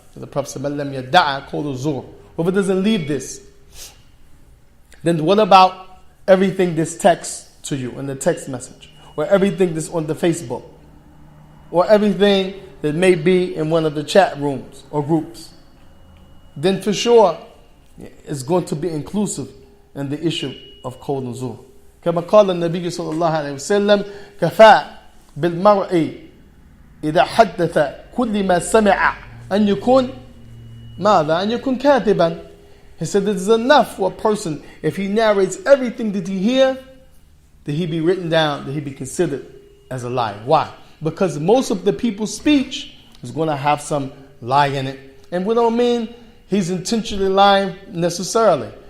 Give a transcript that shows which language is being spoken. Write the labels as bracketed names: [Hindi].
[English] The Prophet said, [Arabic] "Man lam yadda'a qawl az-zur." [English] If it doesn't leave this, then what about everything that's text to you in the text message, or everything that's on the Facebook, or everything that may be in one of the chat rooms or groups? Then for sure, it's going to be inclusive in the issue of qawl az-zur. [Arabic] كما قال النبي صلى الله عليه وسلم كفى بالمرء إذا حدث كل ما سمع أن يكون ماذا أن يكون كاذبا. [English] He said it is enough for a person if he narrates everything that he hear, that he be written down, that he be considered as a liar. Why? Because most of the people's speech is going to have some lie in it. And we don't mean he's intentionally lying necessarily.